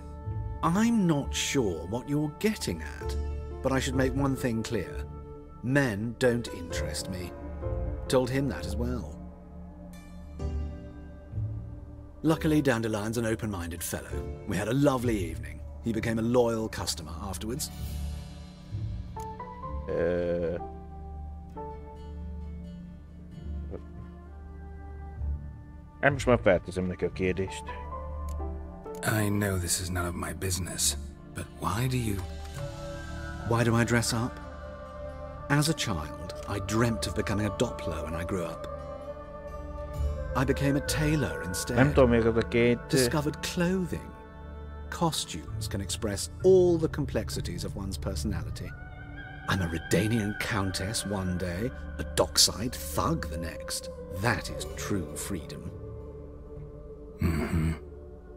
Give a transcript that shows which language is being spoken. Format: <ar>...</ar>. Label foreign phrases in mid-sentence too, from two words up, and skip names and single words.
<en>I'm not sure what you're getting at, but I should make one thing clear. Men don't interest me. Told him that as well. Luckily, Dandelion's an open-minded fellow. We had a lovely evening. He became a loyal customer afterwards.</en> <hu>Hát most már felteszem neki a kérdést.</hu> <en>I know this is none of my business, but why do I dress up? As a child, I dreamt of becoming a Doppler when I grew up. I became a tailor instead.</en> <hu>Nem tudom még az a két...</hu> <en>Discovered clothing. Costumes can express all the complexities of one's personality. I'm a Redanian countess one day, a dockside thug the next. That is true freedom.</en>